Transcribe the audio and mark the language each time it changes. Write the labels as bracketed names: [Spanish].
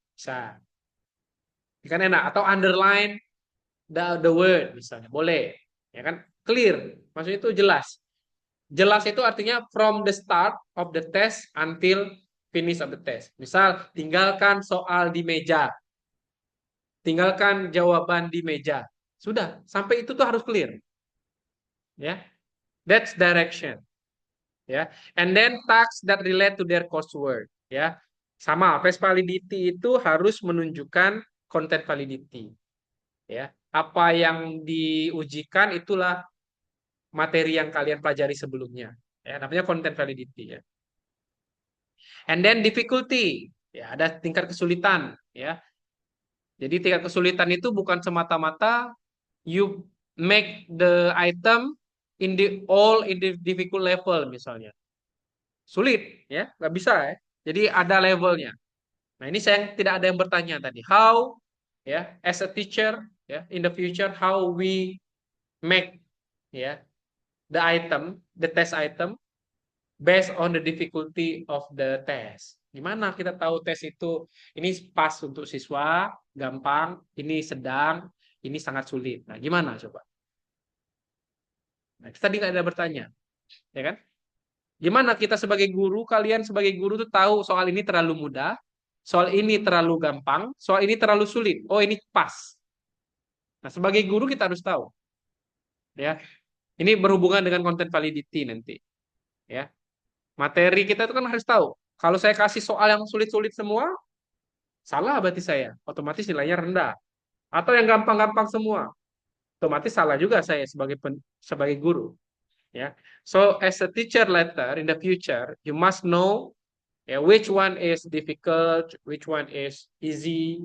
[Indonesian] Bisa. Kan enak atau [English] underline the word [Indonesian] misalnya. Boleh. Ya kan? Clear. Maksudnya itu jelas. Jelas itu artinya [English] from the start of the test until finish of the test. [Indonesian] Misal, tinggalkan soal di meja. Tinggalkan jawaban di meja. Sudah, sampai itu tuh harus clear. [English] Ya. That's direction. Ya. And then tasks that relate to their coursework, ya. [Indonesian] Sama, face validity itu harus menunjukkan content validity. Ya. Apa yang diujikan itulah materi yang kalian pelajari sebelumnya. Ya, namanya content validity ya. [English] And then difficulty, [Indonesian] ya ada tingkat kesulitan, ya. Jadi tingkat kesulitan itu bukan semata-mata [English] you make the item in the difficult level [Indonesian] misalnya. Sulit, ya, nggak bisa ya. Jadi ada levelnya. Nah ini saya tidak ada yang bertanya tadi. [English] How, ya, as a teacher, ya, in the future how we make, ya, the test item based on the difficulty of the test. [Indonesian] Gimana kita tahu tes itu ini pas untuk siswa, gampang, ini sedang, ini sangat sulit. Nah, gimana coba? Nah, tadi nggak ada bertanya, ya kan? Gimana kita sebagai guru, kalian sebagai guru tuh tahu soal ini terlalu mudah, soal ini terlalu gampang, soal ini terlalu sulit. Oh, ini pas. Nah, sebagai guru kita harus tahu, ya. Ini berhubungan dengan content validity nanti, ya. Materi kita itu kan harus tahu. Kalau saya kasih soal yang sulit-sulit semua, salah berarti saya. Otomatis nilainya rendah. Atau yang gampang-gampang semua, otomatis salah juga saya sebagai guru. Ya. [English] So as a teacher later in the future, you must know ya, which one is difficult, which one is easy.